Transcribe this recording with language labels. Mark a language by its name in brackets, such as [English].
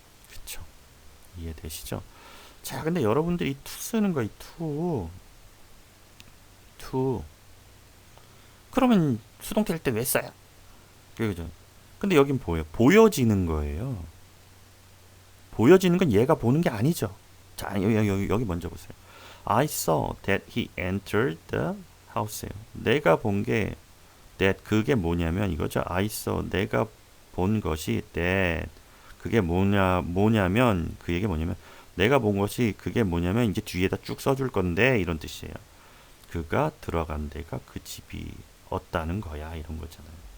[Korean] 그쵸? 이해되시죠? 자, 근데 여러분들이 to 쓰는 거, 이 to. 그러면 수동태일 때 왜 써요? 그죠? 근데 여긴 보여지는 거예요. 보여지는 건 얘가 보는 게 아니죠. 자, 여기 먼저 보세요. [English] I saw that he entered the house예요. [Korean] 내가 본 게 that 그게 뭐냐면 이거죠. [English] I saw [Korean] 내가 본 것이 that 그게 뭐냐면 그 얘기 뭐냐면 내가 본 것이 그게 뭐냐면 이제 뒤에다 쭉 써줄 건데 이런 뜻이에요. 그가 들어간 데가 그 집이 었다는 거야 이런 거잖아요.